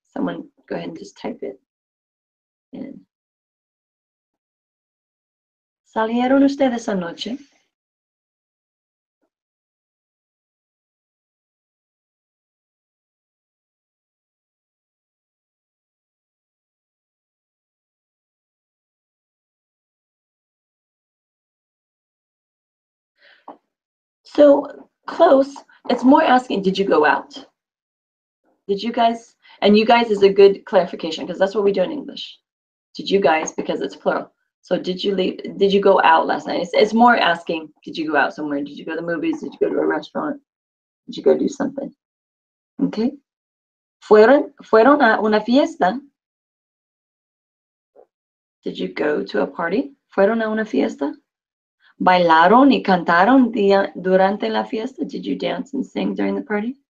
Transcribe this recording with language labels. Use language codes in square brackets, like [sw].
[en] Someone go ahead and just type it in. [es] ¿Salieron ustedes anoche? [en] So close, it's more asking, did you go out? Did you guys, and you guys is a good clarification because that's what we do in English. Did you guys, because it's plural. So did you leave, did you go out last night? It's more asking, did you go out somewhere? Did you go to the movies? Did you go to a restaurant? Did you go do something? Okay. [es] Fueron a una fiesta. [en] Did you go to a party? [es] Fueron a una fiesta. Bailaron y cantaron durante la fiesta. [en] Did you dance and sing during the party?